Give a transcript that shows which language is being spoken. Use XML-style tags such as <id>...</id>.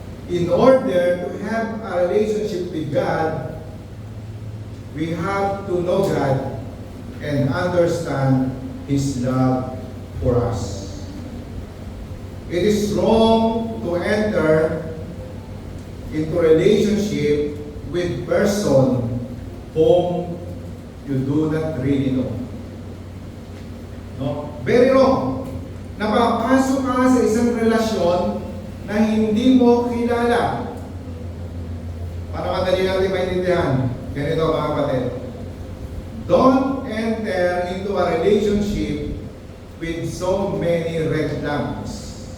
<en>In order to have a relationship with God, we have to know God and understand His love for us. It is wrong to enter into relationship with person whom you do not really know. No? Very wrong.</en> <tl>Napapasok ka sa isang relasyon na hindi mo kilala. Para madali natin maintindihan, ganito mga kapatid.</tl> <en>Don't enter into a relationship with so many red flags.</en>